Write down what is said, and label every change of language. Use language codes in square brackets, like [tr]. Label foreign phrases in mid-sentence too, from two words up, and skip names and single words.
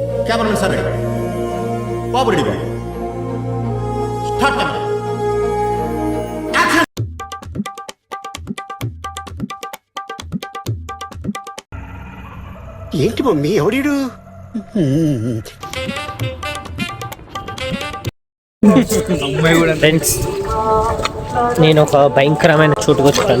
[en] cameraman sir ready babu ready babu start camera action [te] ఏంటి మమ్మీ ఎవడీడు ఫ్రెండ్స్ నేను ఒక భయంకరమైన చోటుకు వచ్చాను.